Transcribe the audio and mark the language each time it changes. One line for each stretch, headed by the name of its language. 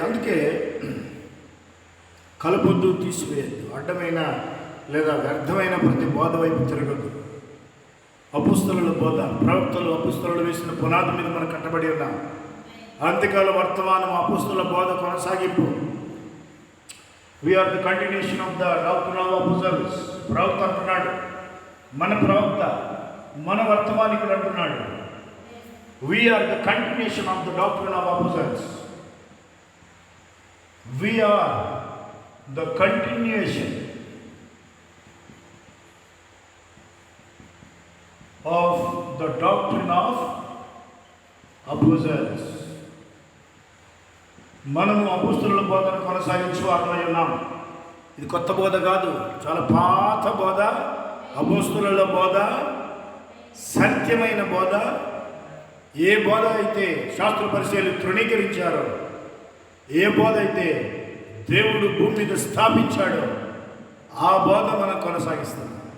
Telugu: అందుకే కలపొద్దు, తీసివేయద్దు. అడ్డమైన లేదా వ్యర్థమైన ప్రతి బోధ వైపు తిరగద్దు. అపుస్తలుల బోధ, ప్రవక్తలు అపుస్తలు వేసిన పునాది మీద మనం కట్టబడి ఉన్నాం. అంత్యకాల వర్తమానం అపుస్తలుల బోధ కొనసాగింపు.
English: We are the continuation of the doctrine of apostles.
Telugu: ప్రవక్త అంటున్నాడు, మన ప్రవక్త, మన వర్తమానికుడు అంటున్నాడు,
English: we are the continuation of the doctrine of apostles. We are the continuation of the doctrine of apostles.
Telugu: మనము అపోస్తలుల బోధను కొనసాగించు వారమై ఉన్నాం. ఇది కొత్త బోధ కాదు, చాలా పాత బోధ. అపోస్తలుల బోధ సత్యమైన బోధ. ఏ బోధ అయితే శాస్త్ర పరిశీలన తృణీకరించారో, ఏ బోధ అయితే దేవుడు భూమి మీద స్థాపించాడో ఆ బోధ మనం కొనసాగిస్తాం.